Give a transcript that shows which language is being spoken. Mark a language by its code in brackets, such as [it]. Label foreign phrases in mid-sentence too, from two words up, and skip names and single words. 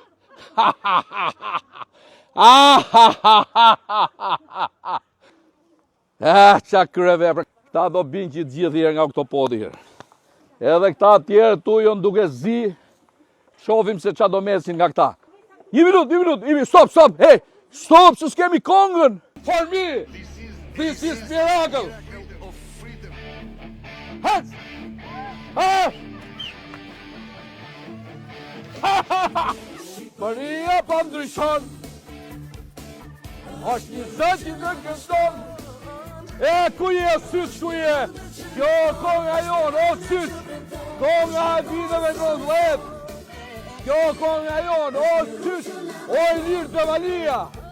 [sq] Qa kryeve, këta do binë që të gjithë nga këto podi. Edhe këta tjerë tu jonë duke zi, shofim se qa do mesin nga këta. Një minut, stop, hey, stop, se s'kemi kongën. [en] For me, this is miracle. [sq] Maria pa ndryshon, është një zë që në këndon. Ku je syt, ku je? Kjo konga jonë, o syt, konga e viteve 90. Kjo konga jonë, o syt, o i lirë të valia.